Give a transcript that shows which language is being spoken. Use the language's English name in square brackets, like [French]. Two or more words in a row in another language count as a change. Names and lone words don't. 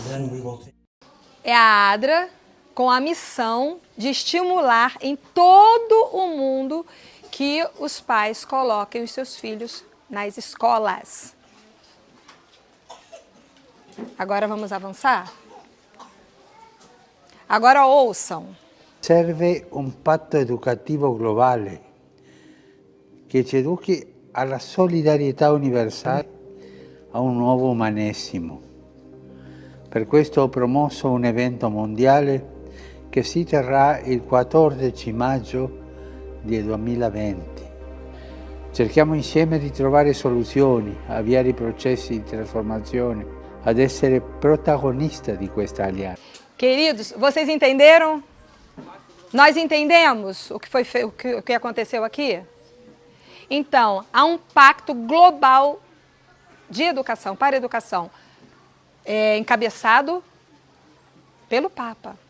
[Portuguese] É a ADRA com a missão de estimular em todo o mundo que os pais coloquem os seus filhos nas escolas. Agora vamos avançar? Agora ouçam. [Italian] Serve un patto educativo globale che ci educhi alla solidarietà universale, a un nuovo umanesimo. Per questo ho promosso un evento mondiale che si terrà il 14 maggio del 2020. Cerchiamo insieme di trovare soluzioni, avviare i processi di trasformazione, ad essere protagonista di questa aliança. [Portuguese] Queridos, vocês entenderam? Nós entendemos o que aconteceu aqui? Então, há um pacto global de educação, para a educação, encabeçado pelo Papa.